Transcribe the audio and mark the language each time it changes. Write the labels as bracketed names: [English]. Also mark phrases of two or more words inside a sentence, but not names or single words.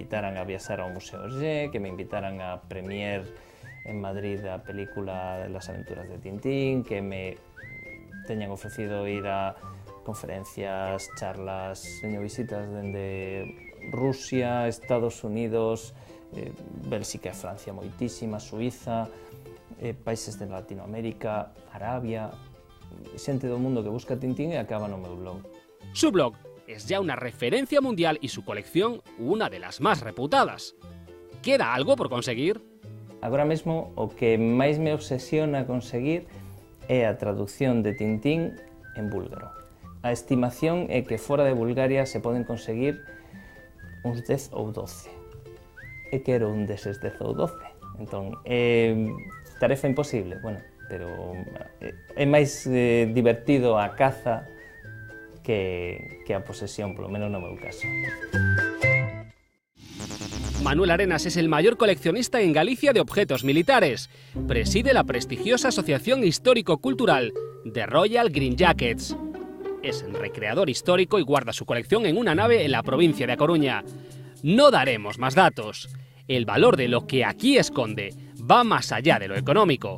[Galician] invitaran a viaxar ao Museo Hergé, que me invitaran a premier en Madrid a película [Spanish] de las aventuras [Galician] de Tintín, que me teñan ofrecido ir a conferencias, charlas, teño visitas dende Rusia, Estados Unidos, Bélxica e Francia moitísima, Suiza, países de Latinoamérica, Arabia, xente do mundo que busca Tintín e acaba no meu blog. [Spanish] Su blog es ya una referencia mundial y su colección una de las más reputadas. ¿Queda algo por conseguir? [Galician] Agora mesmo o que máis me obsesiona conseguir é a traducción de Tintín en búlgaro. A estimación é que fora de Bulgaria se poden conseguir uns 10 ou 12. E quero un deses 10 ou 12. Entón, tarefa imposible, bueno, pero é máis divertido a caza que a posesión, polo menos no meu caso. [Spanish] Manuel Arenas es el mayor coleccionista en Galicia de objetos militares. Preside la prestigiosa Asociación Histórico-Cultural de Royal Green Jackets. Es recreador histórico y guarda su colección en una nave en la provincia de A Coruña. No daremos más datos. El valor de lo que aquí esconde va más allá de lo económico.